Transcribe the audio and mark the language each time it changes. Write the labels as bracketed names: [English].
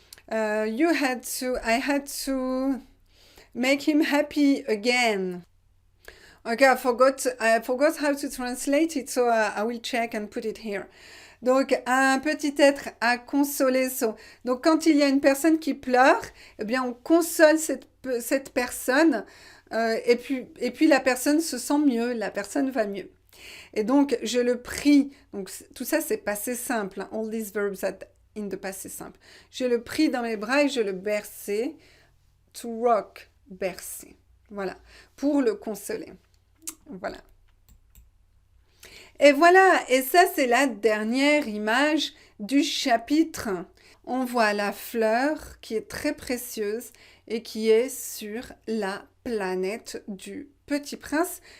[English] I had to make him happy again. Okay, I forgot how to translate it, so I will check and put it here. [French] Donc, un petit être à consoler. Donc, quand il y a une personne qui pleure, eh bien, on console cette personne et puis la personne se sent mieux, la personne va mieux. Et donc, je le prie. Donc, tout ça, c'est passé simple. [English] Hein, all these verbs are in the passé simple. [French] Je le pris dans mes bras et je le berçai. To rock, bercer. Voilà, pour le consoler. Voilà. Et voilà, et ça c'est la dernière image du chapitre. On voit la fleur qui est très précieuse et qui est sur la planète du Petit Prince.